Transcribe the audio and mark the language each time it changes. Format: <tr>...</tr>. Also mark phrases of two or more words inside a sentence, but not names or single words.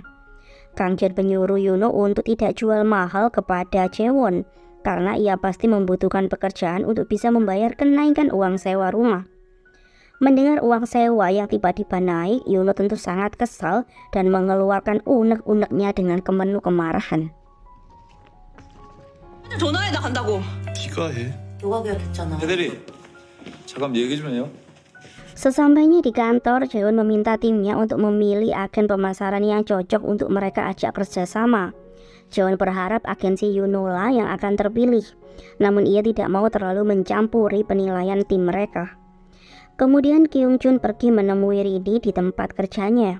<id>Kang Kyun menyuruh Yuno untuk tidak jual mahal kepada Jaewon karena ia pasti membutuhkan pekerjaan untuk bisa membayar kenaikan uang sewa rumah. Mendengar uang sewa yang tiba-tiba naik, Yuno tentu sangat kesal dan mengeluarkan unek-uneknya dengan penuh kemarahan.</id> <ko>전화해 나 간다고. 네가 해. 너가 계약했잖아. 대대리, 잠깐 얘기 좀 해요.</ko> <id>Sesampainya di kantor, Jaewon meminta timnya untuk memilih agen pemasaran yang cocok untuk mereka ajak kerjasama. Jaewon berharap agensi Yuno lah yang akan terpilih, namun ia tidak mau terlalu mencampuri penilaian tim mereka. Kemudian Kyung Jun pergi menemui Rini di tempat kerjanya.</id>